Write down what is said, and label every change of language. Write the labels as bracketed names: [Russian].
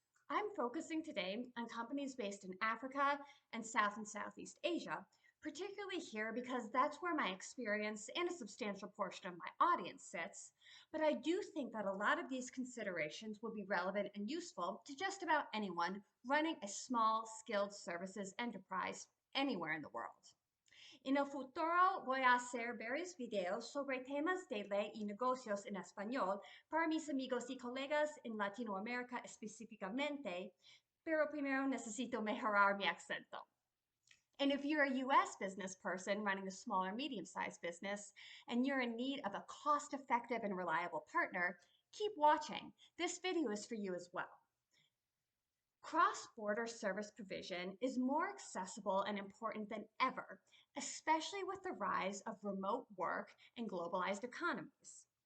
[English] I'm focusing today on companies based in Africa and South and Southeast Asia, particularly here because that's where my experience and a substantial portion of my audience sits. But I do think that a lot of these considerations will be relevant and useful to just about anyone running a small skilled services enterprise anywhere in the world. [Spanish] En el futuro voy a hacer varios videos sobre temas de ley y negocios en español para mis amigos y colegas en Latinoamérica específicamente, pero primero necesito mejorar mi acento. [English] And if you're a US business person running a small or medium-sized business and you're in need of a cost-effective and reliable partner, keep watching. This video is for you as well. Cross-border service provision is more accessible and important than ever, especially with the rise of remote work and globalized economies.